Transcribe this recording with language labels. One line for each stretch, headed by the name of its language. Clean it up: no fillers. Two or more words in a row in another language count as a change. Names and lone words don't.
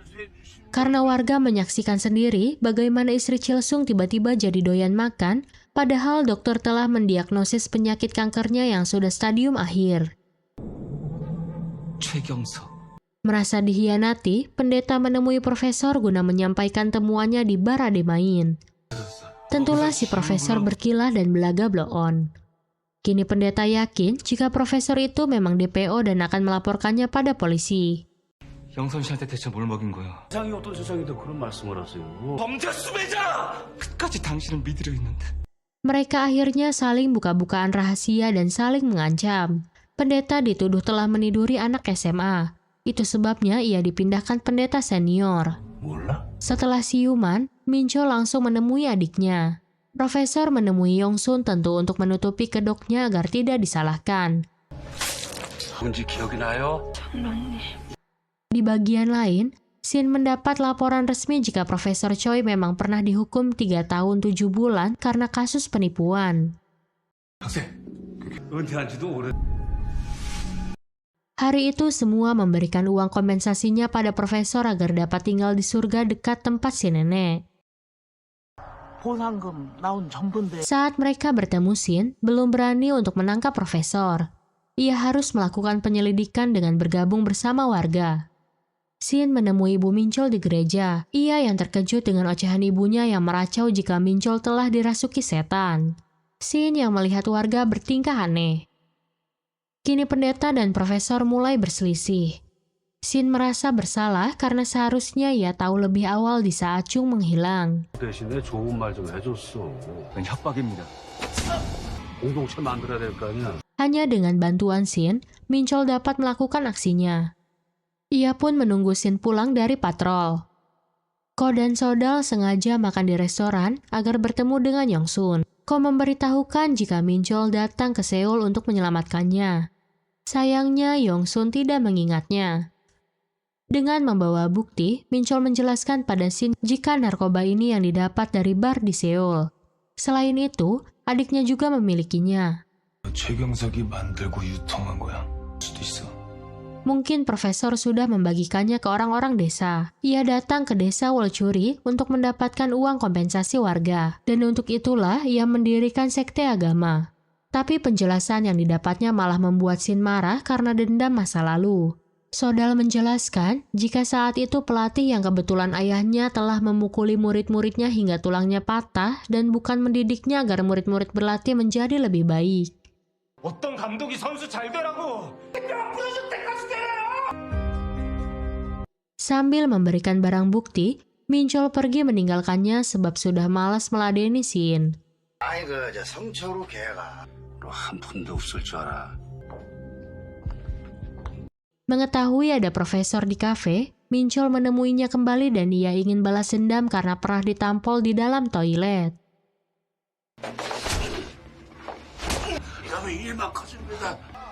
Indonesian: Karena warga menyaksikan sendiri bagaimana istri Chilsung tiba-tiba jadi doyan makan, padahal dokter telah mendiagnosis penyakit kankernya yang sudah stadium akhir. 최경석. Merasa dihianati, pendeta menemui profesor guna menyampaikan temuannya di bar Ademain. Tentulah si profesor berkilah dan belaga blow-on. Kini pendeta yakin jika profesor itu memang DPO dan akan melaporkannya pada polisi.
Korean: 영선 씨한테 대체 뭘 먹인 거야? 세상이 어떤 세상인데 그런 말씀을 하세요? 범죄 수배자! 끝까지 당신을 믿으려 했는데.
Indonesian: Mereka akhirnya saling buka-bukaan rahasia dan saling mengancam. Pendeta dituduh telah meniduri anak SMA. Itu sebabnya ia dipindahkan pendeta senior.
Korean: 몰라?
Indonesian: Setelah siuman, Minchol langsung menemui adiknya. Profesor menemui Yongsun tentu untuk menutupi kedoknya agar tidak disalahkan.
Korean: 뭔지 기억이 나요?
Indonesian: Di bagian lain, Shin mendapat laporan resmi jika Profesor Choi memang pernah dihukum 3 tahun 7 bulan karena kasus penipuan.
Korean: 은퇴한 지도 오래.
Indonesian: Hari itu semua memberikan uang kompensasinya pada profesor agar dapat tinggal di surga dekat tempat si nenek.
Korean: 보상금 나온 전부인데
Indonesian: Saat mereka bertemu Shin, belum berani untuk menangkap profesor. Ia harus melakukan penyelidikan dengan bergabung bersama warga. Shin menemui Ibu Minchol di gereja. Ia yang terkejut dengan ocehan ibunya yang meracau jika Minchol telah dirasuki setan. Shin yang melihat warga bertingkah aneh. Kini pendeta dan profesor mulai berselisih. Shin merasa bersalah karena seharusnya ia tahu lebih awal di saat Chung menghilang.
Korean: 대신에 좋은 말 좀 해줬어. 그건 협박입니다. 공동체 만들어야 될 거 아니야?
Indonesian: Hanya dengan bantuan Shin, Minchol dapat melakukan aksinya. Ia pun menunggu Shin pulang dari patrol. Ko dan Sodal sengaja makan di restoran agar bertemu dengan Yongsun. Ko memberitahukan jika Minchol datang ke Seoul untuk menyelamatkannya. Sayangnya Yongsun tidak mengingatnya. Dengan membawa bukti, Minchol menjelaskan pada Shin jika narkoba ini yang didapat dari bar di Seoul. Selain itu, adiknya juga memilikinya.
Korean: 최경석이 만들고 유통한 거야. 수도 있어.
Indonesian: Mungkin profesor sudah membagikannya ke orang-orang desa. Ia datang ke desa Wolchuri untuk mendapatkan uang kompensasi warga. Dan untuk itulah ia mendirikan sekte agama. Tapi penjelasan yang didapatnya malah membuat Shin marah karena dendam masa lalu. Sodal menjelaskan jika saat itu pelatih yang kebetulan ayahnya telah memukuli murid-muridnya hingga tulangnya patah dan bukan mendidiknya agar murid-murid berlatih menjadi lebih baik.
Korean: 어떤 감독이 선수 잘 되라고.
Indonesian: Sambil memberikan barang bukti, Minchol pergi meninggalkannya sebab sudah malas meladeni Shin.
Korean: 아이 저 성철우 걔가 너 한 푼도 없을 줄 알아.
Indonesian: Mengetahui ada profesor di kafe, Minchol menemuinya kembali dan ia ingin balas dendam karena pernah ditampol di dalam toilet.
Korean: 이러면 일만 커집니다.